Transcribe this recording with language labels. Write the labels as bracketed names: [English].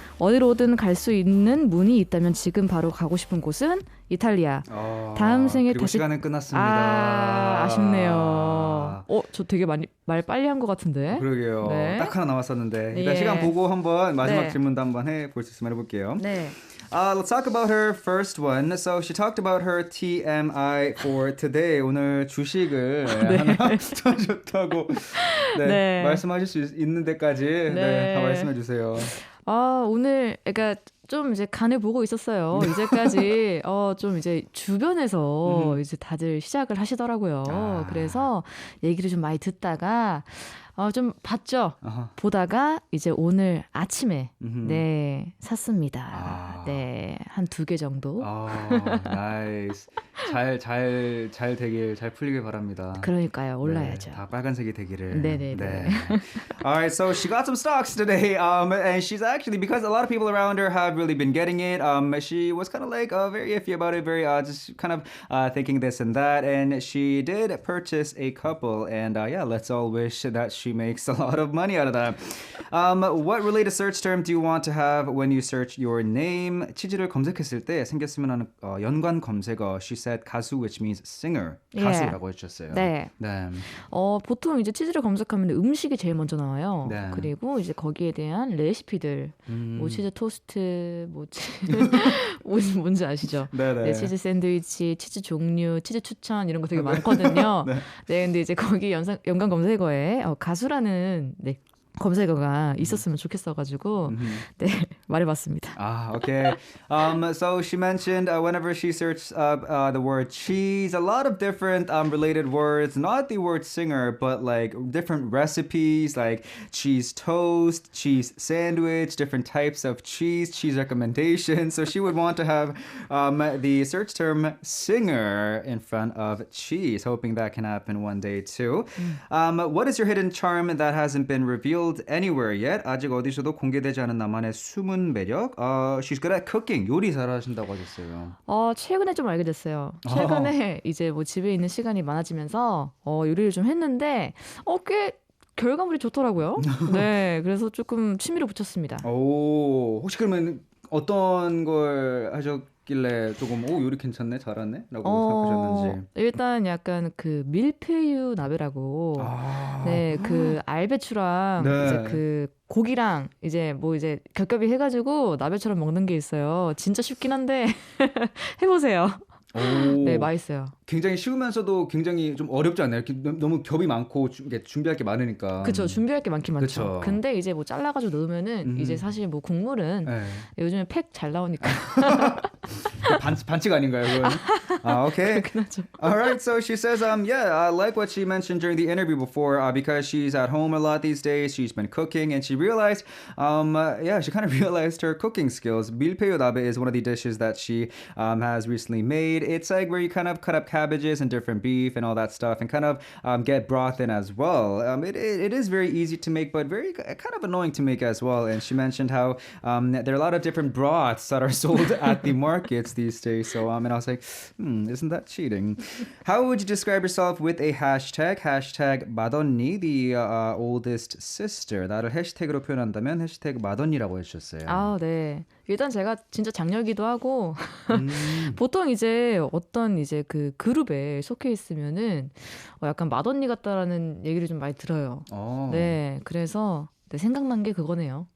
[Korean] 어디로든 갈 수 있는 문이 있다면 지금 바로 가고 싶은 곳은 이탈리아. 다음 생에 그리고 다시 시간은 끝났습니다. 아쉽네요. 저 되게 많이 말 빨리 한 것 같은데. 그러게요. 네. 딱 하나 남았었는데 일단 예. 시간 보고 한번 마지막 네. 질문도 한번 해볼 수 있으면 해볼게요. 네. [English] Let's talk about her first one. So she talked about her TMI for today. [Korean] 오늘 주식을 하나 더 좋다고 네. 말씀하실 수 있는 데까지 다 말씀해 주세요. 오늘 그러니까 좀 이제 간을 보고 있었어요. 이제까지 좀 이제 주변에서 이제 다들 시작을 하시더라고요. 그래서 얘기를 좀 많이 듣다가 좀 봤죠. 보다가 이제 오늘 아침에 샀습니다. 네, 한 2개 정도. 나이스. 잘 되길 잘 풀리길 바랍니다. 그러니까요. 올라야죠. 다 빨간색이 되기를. 네네네. [English] Alright, so she got some stocks today, and she's actually, because a lot of people around her have really been getting it, she was kind of like very iffy about it, very just kind of thinking this and that, and she did purchase a couple, and let's all wish that she makes a lot of money out of that. What related search term do you want to have when you search your name? [Korean] 치즈를 검색했을 때 생겼으면 하는 연관 검색어. [English] She said 가수, which means singer. [Korean] 가수라고 해주셨어요. 네. 보통 이제 치즈를 검색하면 음식이 제일 먼저 나와요. 네. 그리고 이제 거기에 대한 레시피들, 뭐 치즈 토스트, 뭔지 아시죠? 네, 치즈 샌드위치, 치즈 종류, 치즈 추천 이런 거 되게 많거든요. 네, 근데 이제 거기 연관 검색어에 가수라는 검색어가 있었으면 좋겠어가지고 네 말해봤습니다. [English] Okay. So she mentioned whenever she searched up the word cheese, a lot of different related words, not the word singer, but like different recipes like cheese toast, cheese sandwich, different types of cheese recommendations. So she would want to have the search term singer in front of cheese, hoping that can happen one day too. What is your hidden charm that hasn't been revealed anywhere yet? [Korean] 아직 어디서도 공개되지 않은 나만의 숨은 매력. [English] She's good at cooking. [Korean] 요리 잘하신다고 하셨어요. 최근에 좀 알게 됐어요. 최근에 이제 뭐 집에 있는 시간이 많아지면서 요리를 좀 했는데 꽤 결과물이 좋더라고요. 네, 그래서 조금 취미를 붙였습니다. 혹시 그러면 어떤 걸 하셨길래 조금 요리 괜찮네, 잘하네? 라고 생각하셨는지. 일단 약간 그 밀푀유 나베라고 네, 그 알배추랑 이제 그 고기랑 이제 겹겹이 해가지고 나베처럼 먹는 게 있어요. 진짜 쉽긴 한데 해보세요. 네, 맛있어요. 굉장히 쉬우면서도 굉장히 좀 어렵지 않나요? 이렇게 너무 겹이 많고 준비할 게 많으니까. 그렇죠. 준비할 게 많긴 많죠. 그쵸. 근데 이제 뭐 잘라가지고 넣으면은 이제 사실 뭐 국물은 요즘에 팩 잘 나오니까. 반칙 아닌가요, 그건? [English] Okay. Alright, so she says, I like what she mentioned during the interview before, because she's at home a lot these days. She's been cooking, and she realized, she kind of realized her cooking skills. 밀푀유 나베 is one of the dishes that she has recently made. It's like where you kind of cut up cabbages and different beef and all that stuff, and kind of get broth in as well. It is very easy to make, but very kind of annoying to make as well. And she mentioned how there are a lot of different broths that are sold at the markets these days. So and I was like, isn't that cheating? How would you describe yourself with a hashtag? hashtag 맏언니, the oldest sister. [Korean] 나를 해시태그로 표현한다면 해시태그 맏언니라고 해주셨어요. 네. 일단 제가 진짜 장녀기도 하고 보통 이제 어떤 이제 그 그룹에 속해 있으면은 약간 맏언니 같다라는 얘기를 좀 많이 들어요. 네, 그래서 생각난 게 그거네요.